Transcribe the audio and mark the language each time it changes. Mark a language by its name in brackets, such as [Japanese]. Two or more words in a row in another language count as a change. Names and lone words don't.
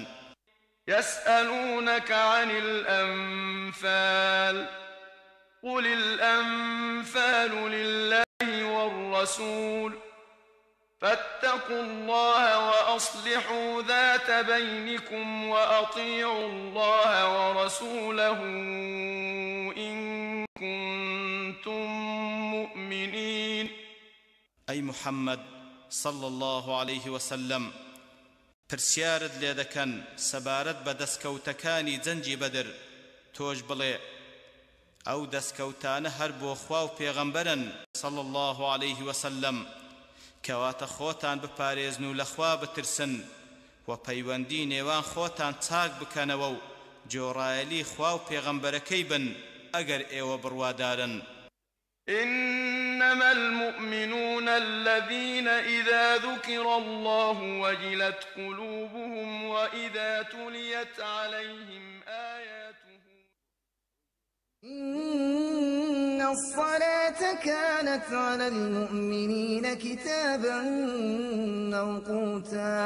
[Arabic] يسألونك عن الأنفال قل الأنفال لله والرسول فاتقوا الله وأصلحوا ذات بينكم وأطيعوا الله ورسوله إن كنتم مؤمنين. أي محمد صلى الله عليه وسلم [Central Kurdish] پرسیارت لێ دەکەن سەبارەت بە دەستکەوتەکانی جەنجی بەدر، تۆش بڵێ ئەو دەستکەوتانە هەر بۆ خوا و پێغەمبەرن [Arabic] صلى الله عليه وسلم، [Central Kurdish] کەواتە خۆتان بپارێزن و لەخوا بترسن و پەیوەندی نێوان خۆتان چاک بکەنەوە و جۆڕایەلی خوا و پێغەمبەرەکەی بن ئەگەر ئێوە بڕوادارن. [Arabic] إنما المؤمنون الذين إذا ذكر الله وجلت قلوبهم وإذا تليت عليهم آياته. إن الصلاة كانت على المؤمنين كتابا موقوتا.